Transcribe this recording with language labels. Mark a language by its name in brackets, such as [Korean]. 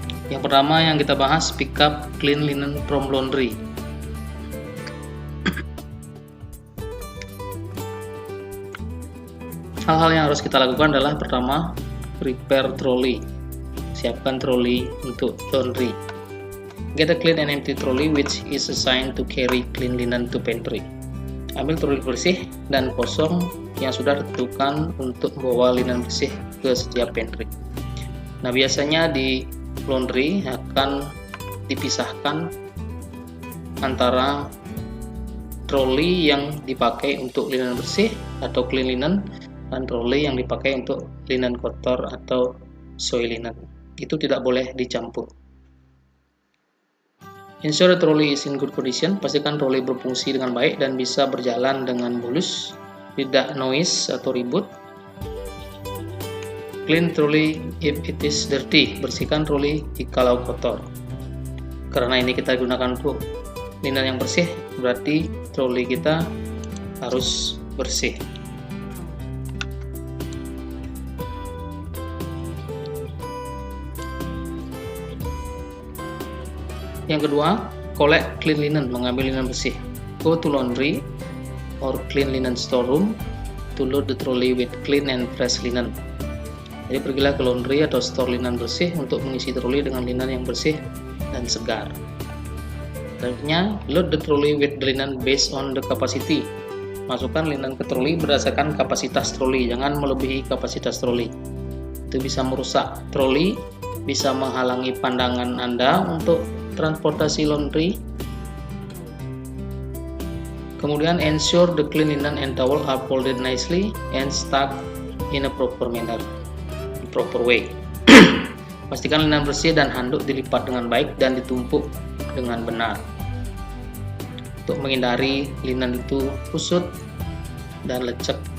[Indonesian] Yang pertama yang kita bahas, [English] pick up clean linen from laundry. [Indonesian] Hal-hal yang harus kita lakukan adalah pertama, [English] prepare trolley. [Indonesian] Siapkan trolley untuk laundry. [English] Get a clean and empty trolley which is assigned to carry clean linen to pantry. [Indonesian] Ambil trolley bersih dan kosong yang sudah ditentukan untuk membawa linen bersih ke setiap pantry. Nah, biasanya di laundry akan dipisahkan antara trolley yang dipakai untuk linen bersih atau clean linen dan trolley yang dipakai untuk linen kotor atau soil linen. Itu tidak boleh dicampur. [English] Ensure the trolley is in good condition. [Indonesian] Pastikan trolley berfungsi dengan baik dan bisa berjalan dengan mulus, tidak noise atau ribut. [English] Clean trolley if it is dirty. [Indonesian] Bersihkan trolley jikalau kotor. Karena ini kita gunakan untuk linen yang bersih, berarti trolley kita harus bersih. Yang kedua, [English] collect clean linen, [Indonesian] mengambil linen bersih. [English] Go to laundry or clean linen storeroom to load the trolley with clean and fresh linen. [Indonesian] Jadi pergilah ke laundry atau store linen bersih untuk mengisi trolley dengan linen yang bersih dan segar. Selanjutnya, [English] load the trolley with the linen based on the capacity. [Indonesian] Masukkan linen ke trolley berdasarkan kapasitas trolley, jangan melebihi kapasitas trolley. Itu bisa merusak trolley, bisa menghalangi pandangan Anda untuk transportasi laundry. Kemudian [English] ensure the clean linen and towel are folded nicely and stuck in a proper manner, proper way. [Indonesian] Pastikan linen bersih dan handuk dilipat dengan baik dan ditumpuk dengan benar untuk menghindari linen itu kusut dan lecek.